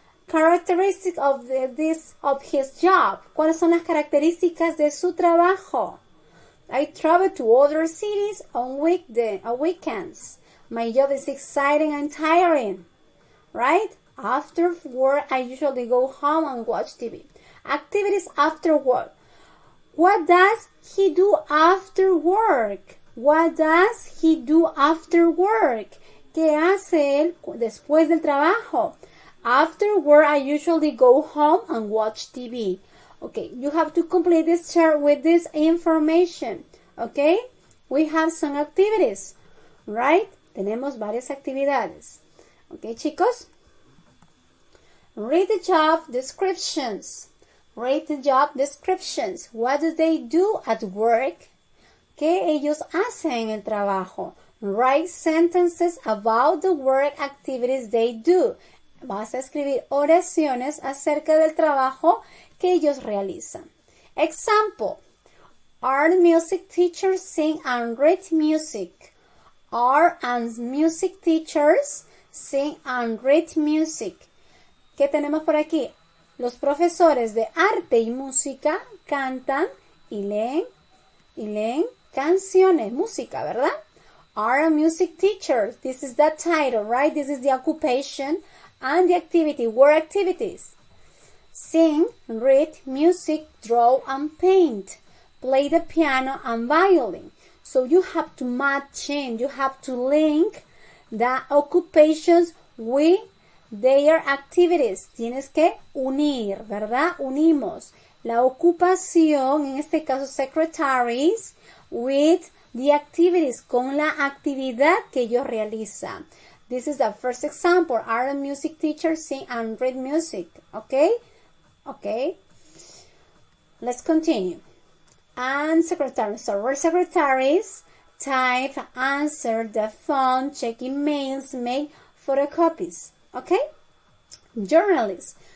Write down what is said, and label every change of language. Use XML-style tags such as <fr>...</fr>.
<en>Characteristics of his job.</en> <es>¿Cuáles son las características de su trabajo?</es> <en>I travel to other cities on weekends. My job is exciting and tiring. Right? After work, I usually go home and watch TV. Activities after work. What does he do after work? What does he do after work?</en> <es>¿Qué hace él después del trabajo?</es> <en>After work, I usually go home and watch TV. Okay, you have to complete this chart with this information. Okay, we have some activities, right?</en> <es>Tenemos varias actividades.</es> <en>Okay, chicos? Read the job descriptions. Read the job descriptions. What do they do at work?</en> <es>¿Qué ellos hacen en el trabajo?</es> <en>Write sentences about the work activities they do.</en> <es>Vas a escribir oraciones acerca del trabajo que ellos realizan.</es> <en>Example. Our music teachers sing and read music. Art and music teachers sing and read music.</en> <es>¿Qué tenemos por aquí? Los profesores de arte y música cantan y leen canciones, música, ¿verdad?</es> <en>Are music teachers. This is the title, right? This is the occupation and the activity, work activities. Sing, read, music, draw and paint. Play the piano and violin. So you have to match in, you have to link the occupations with their activities.</en> <es>Tienes que unir, ¿verdad? Unimos la ocupación, en este caso secretaries,</es> <en>with the activities,</en> <es>con la actividad que ellos realizan.</es> <en>This is the first example. Are the music teachers sing and read music? Okay? Okay. Let's continue. And secretaries. So we're secretaries. Type, answer the phone, check emails, make photocopies. Okay? Journalists.</en>